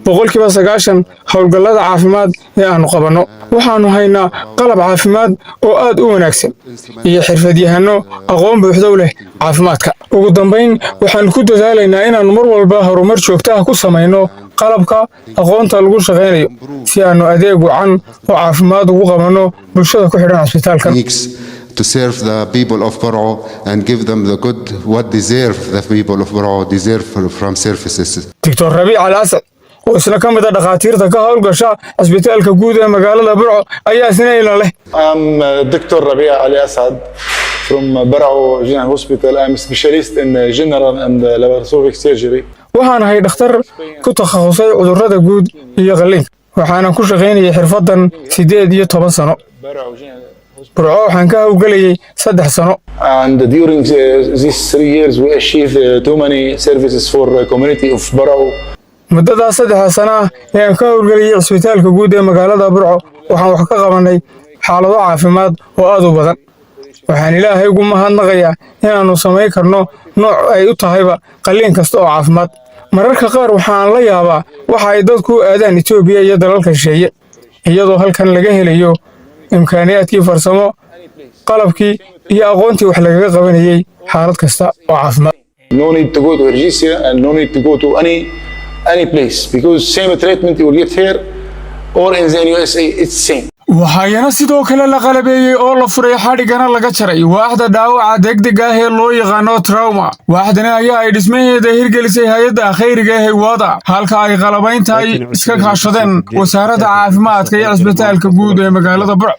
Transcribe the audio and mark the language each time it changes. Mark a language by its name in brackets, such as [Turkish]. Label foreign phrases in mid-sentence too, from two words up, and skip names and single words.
[Somali] 90% howlgallada caafimaad ee aanu qabanno waxaanu haynaa qalab caafimaad oo aad u wanaagsan iyo xirfadyahanno aqoon buuxda u leh caafimaadka ugu dambeyn waxaan ku dadaalaynaa inaanu mar walba horumar joogto ah ku samayno qalabka aqoonta lagu shaqeynayo si aanu adeeg wacan oo caafimaad ugu qabanno bulshada ku xidhan cusbitaalka [English] to serve the people of Burco and give them the good what deserve the people of Burco deserve from services. Dr. [Somali] Rabi' Al-Asad oo isna ka mid ah dhakhaatiirta ka howlgasha cusbitaalka guud ee magaalada Burco ayaa isna ila leh [English] Dr. Rabi' Al-Asad from Burco General Hospital I'm specialist in general and laparoscopic surgery [Somali] waxaan ahay dhakhtar ku takhasusay cudurrada guud iyo qalliinka waxaana ku shaqeynayay xirfadan 18 sano Burco waxaan ka howlgalayay 3 sano [English] and during these 3 years we achieved too many services for the community of Burco [Somali] muddada 3 sano ee aan ka howlgalayay cusbitaalka guud ee magaalada Burco waxaan wax ka qabanay xaalado caafimaad oo aad u badan waxaan Ilaahay ugu mahadnaqayaa inaanu sameyn karno nooc ay u tahayba qalliin kasta oo caafimaad mararka qaar waxaan la yaabaa waxa ay dadku aadaan Itoobiya iyo dalalka shisheeye iyadoo halkan laga helayo imkaaniyaadkii farsamo qalabkii iyo aqoontii wax lagaga qabanayay xaalad kasta oo caafimaad [English] no need to go to Hargeisa and no need to go to any place because same treatment you will get here or in the USA it's same [Somali] waxaana sidoo kale la qalabeeyay oo la furay xadhigana laga jaray waaxda dhaawaca degdega ah ee loo yaqaan trauma waaxdana ayaa ay dhismaheeda hirgelisay hay'adda khayriga ee wada halka ay qalabaynta ay iska kaashadeen wasaaradda caafimaadka iyo cusbitaalka guud ee magaalada Burco